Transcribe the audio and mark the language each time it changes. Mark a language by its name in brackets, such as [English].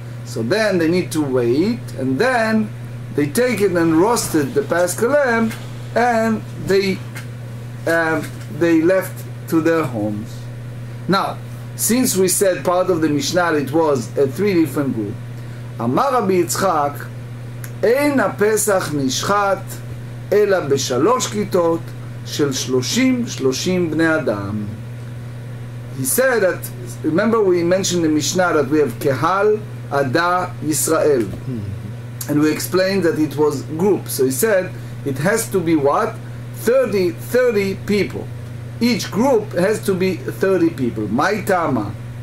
[English] So then they need to wait, and then they take it and roasted the Paschal lamb, and they left to their homes. Now, since we said part of the Mishnah, it was a three different group. [Hebrew] אמר רבי יצחק, אין הפסח נשחט, אלא בשלוש כיתות של 30 בני אדם. [English] He said that, remember we mentioned in the Mishnah that we have Kehal, Ada, Yisrael. And we explained that it was group. So he said, it has to be what? 30 people. Each group has to be 30 people. My Tama.